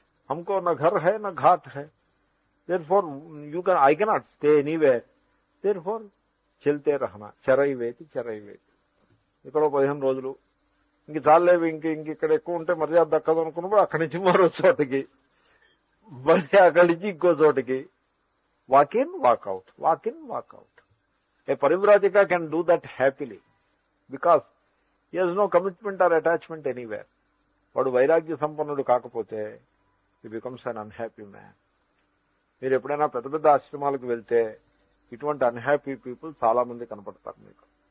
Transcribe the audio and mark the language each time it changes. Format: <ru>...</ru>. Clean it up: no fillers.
<hi>హమ్కో నా ఘర్ హై నా ghat high,</hi> <en>therefore I cannot stay anywhere,</en> <te>therefore</te> <hi>చల్తే Rahana,</hi> <te>చెరైవేతి ఇక్కడ 15 రోజులు ఇంక చాలేవి, ఇక్కడ ఎక్కువ ఉంటే మర్యాద దక్కదు అనుకున్నప్పుడు అక్కడి నుంచి మరో చోటకి, మళ్ళీ అక్కడి నుంచి ఇంకో చోటకి,</te> <en>walk in, walk out,</en> <te>walk in, walk out.</te> <en>A parivrajaka can do that happily because he has no commitment or attachment anywhere.</en> <te>వాడు వైరాగ్య సంపన్నుడు కాకపోతే</te> <en>he becomes an unhappy man.</en> <te>మీరు ఎప్పుడైనా పెద్ద ఆశ్రమాలకు వెళ్తే ఇటువంటి అన్హ్యాపీ పీపుల్ చాలా మంది కనపడతారు మీకు.</te>